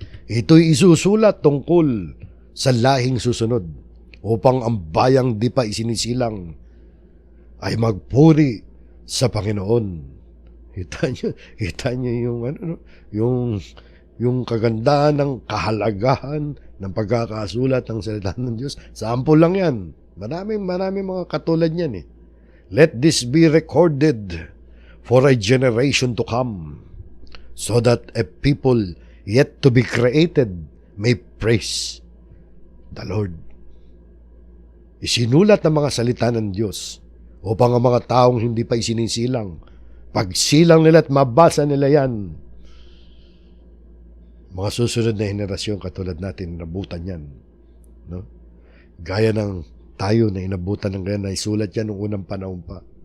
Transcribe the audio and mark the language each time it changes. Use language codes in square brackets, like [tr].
[tl] Ito'y isusulat tungkol sa lahing susunod upang ang bayang di pa isinisilang ay magpuri sa Panginoon. Kita niyo yung yung kagandahan ng kahalagahan ng pagkakasulat ng salita ng Diyos. Sample lang yan. Maraming mga katulad niyan eh. [en] Let this be recorded for a generation to come, so that a people yet to be created may praise the Lord. [tl] Isinulat ng mga salita ng Diyos upang ang mga taong hindi pa isinisilang, pagsilang nila at mabasa nila yan, mga susunod na henerasyon katulad natin, inabutan yan. No? Gaya ng tayo na inabutan ng ganyan, na isulat yan noong unang panahon pa.